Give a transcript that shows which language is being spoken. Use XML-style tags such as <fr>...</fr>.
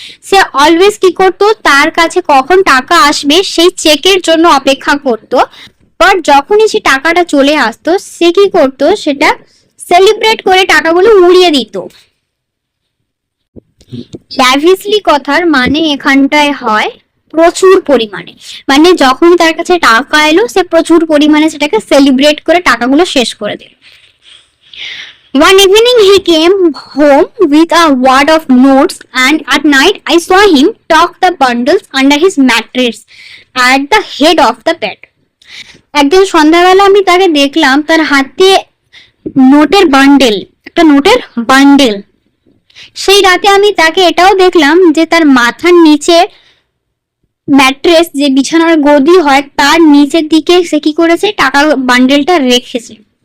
<bn>সে always কি করতো, তার কাছে কখন টাকা আসবে সেই চেকের জন্য অপেক্ষা করতো, বাট যখনই সে টাকাটা চলে আসতো সে কি করতো, সেটা সেলিব্রেট করে টাকাগুলো উড়িয়ে দিত। ল্যাভিশলি কথার মানে এখানটায় হয় প্রচুর পরিমাণে, মানে যখন তার কাছে টাকা এলো সে প্রচুর পরিমাণে সেটাকে সেলিব্রেট করে টাকাগুলো শেষ করে দিল।</bn> <en>One evening he came home with a wad of notes, and at night I saw him tuck the bundles under his mattress at the head of the bed.</en> <bn>একদিন সন্ধ্যাবেলা আমি তাকে দেখলাম তার হাতে নোটের বান্ডেল, একটা নোটের বান্ডেল। সেই রাতে আমি তাকে এটাও দেখলাম যে তার মাথার নিচে ম্যাট্রেস, যে বিছানার গদি হয়, তার নিচের দিকে সে কি করেছে, টাকার বান্ডেলটা রেখেছে।</bn>